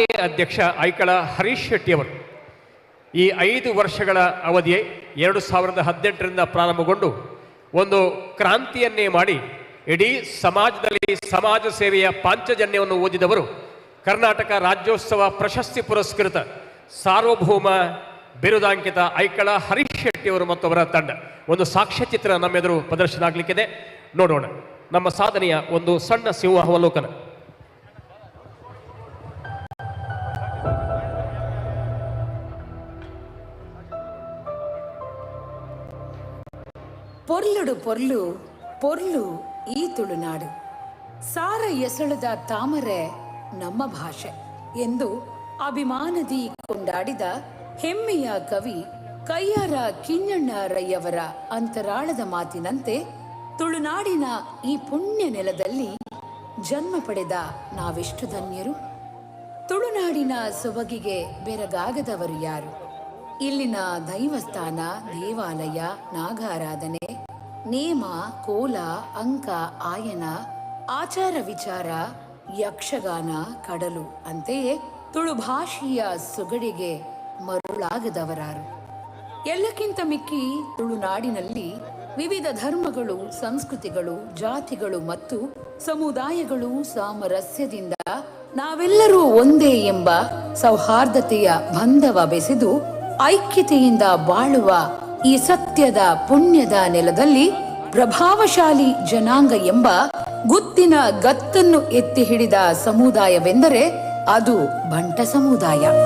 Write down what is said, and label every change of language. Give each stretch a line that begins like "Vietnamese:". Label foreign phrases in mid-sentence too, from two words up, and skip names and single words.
Kannada: ಅಧ್ಯಕ್ಷ ಐಕಳ ಹರೀಶ್ ಶೆಟ್ಟಿಯವರು ಈ 5 ವರ್ಷಗಳ ಅವಧಿಯೇ 2018ರಿಂದ ಪ್ರಾರಂಭಗೊಂಡು ಒಂದು ಕ್ರಾಂತಿಯನ್ನೇ ಮಾಡಿ ಇಡೀ ಸಮಾಜದಲ್ಲಿ ಸಮಾಜ ಸೇವೆಯ ಪಾಂಚಜನ್ಯವನ್ನು ಓದಿದವರು ಕರ್ನಾಟಕ ರಾಜ್ಯೋತ್ಸವ ಪ್ರಶಸ್ತಿ ಪುರಸ್ಕೃತ ಸಾರ್ವಭೌಮ ಬಿರುದಾಂಕಿತ ಐಕಳ ಹರೀಶ್ ಶೆಟ್ಟಿಯವರು ಮತ್ತು ಅವರ ತಂಡ ಒಂದು ಸಾಕ್ಷ್ಯಚಿತ್ರ ನಮ್ಮೆದುರು ಪ್ರದರ್ಶನ ಆಗಲಿಕ್ಕಿದೆ. ನೋಡೋಣ ನಮ್ಮ ಸಾಧನೆಯ ಒಂದು ಸಣ್ಣ ಸಿಂಹಾವಲೋಕನ.
Tulu: ಪೊರ್ಲುಡು ಪೊರ್ಲು ಪೊರ್ಲು ಈ ತುಳುನಾಡು, ಸಾರ
Kannada: ಎಸಳದ ತಾಮರೆ ನಮ್ಮ ಭಾಷೆ ಎಂದು ಅಭಿಮಾನದಿ ಕೊಂಡಾಡಿದ ಹೆಮ್ಮೆಯ ಕವಿ ಕಯ್ಯಾರ ಕಿಞ್ಞಣ್ಣರಯ್ಯವರ ಅಂತರಾಳದ ಮಾತಿನಂತೆ ತುಳುನಾಡಿನ ಈ ಪುಣ್ಯ ನೆಲದಲ್ಲಿ ಜನ್ಮ ಪಡೆದ ನಾವೆಷ್ಟು ಧನ್ಯರು. ತುಳುನಾಡಿನ ಸೊಬಗಿಗೆ ಬೆರಗಾಗದವರು ಯಾರು? ಇಲ್ಲಿನ ದೈವಸ್ಥಾನ, ದೇವಾಲಯ, ನಾಗಾರಾಧನೆ, ನೇಮ, ಕೋಲ, ಅಂಕ, ಆಯನ, ಆಚಾರ ವಿಚಾರ, ಯಕ್ಷಗಾನ, ಕಡಲು ಅಂತೆಯೇ ತುಳು ಭಾಷೆಯ ಸೊಗಡಿಗೆ ಮರುಳಾಗದವರಾರು. ಎಲ್ಲಕ್ಕಿಂತ ಮಿಕ್ಕಿ ತುಳುನಾಡಿನಲ್ಲಿ ವಿವಿಧ ಧರ್ಮಗಳು, ಸಂಸ್ಕೃತಿಗಳು, ಜಾತಿಗಳು ಮತ್ತು ಸಮುದಾಯಗಳು ಸಾಮರಸ್ಯದಿಂದ ನಾವೆಲ್ಲರೂ ಒಂದೇ ಎಂಬ ಸೌಹಾರ್ದತೆಯ ಬಂಧವ ಬೆಸೆದು ಐಕ್ಯತೆಯಿಂದ ಬಾಳುವ ಈ ಸತ್ಯದ ಪುಣ್ಯದ ನೆಲದಲ್ಲಿ ಪ್ರಭಾವಶಾಲಿ ಜನಾಂಗ ಎಂಬ ಗುತ್ತಿನ ಗತ್ತನ್ನು ಎತ್ತಿ ಹಿಡಿದ ಸಮುದಾಯವೆಂದರೆ ಅದು ಬಂಟ ಸಮುದಾಯ.